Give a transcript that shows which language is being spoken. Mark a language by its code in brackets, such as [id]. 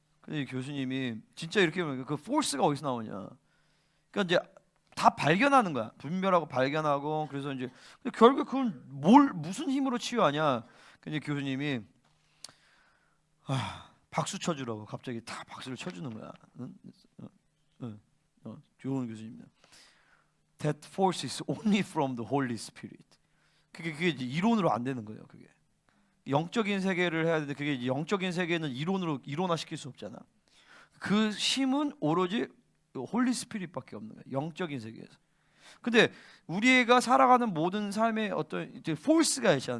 [ko] 근데 교수님이 진짜 이렇게 보니까 그 force가 어디서 나오냐? 그러니까 이제 다 발견하는 거야. 분별하고 발견하고. 그래서 이제 결국 그건 무슨 힘으로 치유하냐? 근데 교수님이 박수 쳐주라고 갑자기 다 박수를 쳐주는 거야. 좋은 교수님입니다. [en] That force is only from the Holy Spirit. [ko] 그게 이제 이론으로 안 되는 거예요. 그게 영적인 세계를 해야 되는데, 그게 이제 영적인 세계는 이론화시킬 수 없잖아. 그 힘은 오로지 홀리 스피릿밖에 없는 거야. 영적인 세계에서. 근데 우리가 살아가는 모든 삶에 어떤 이제 포스가 있잖아.